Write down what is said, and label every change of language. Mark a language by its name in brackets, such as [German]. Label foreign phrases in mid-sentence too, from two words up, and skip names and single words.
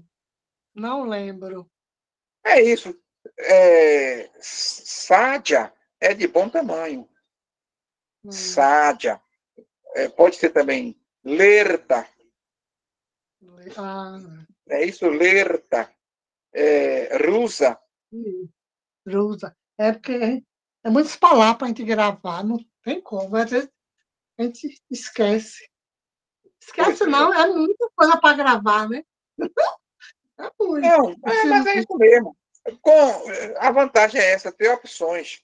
[Portuguese] Não lembro. É isso. Sádia é de bom tamanho. Sádia. Pode ser também lerta. É isso, lerta. Rusa. Rusa. É porque é muitas palavras para a gente gravar, não tem como. Às vezes a gente esquece. Esquece não, é muita coisa para gravar, né? É muito. Mas é isso mesmo. A vantagem é essa, ter opções.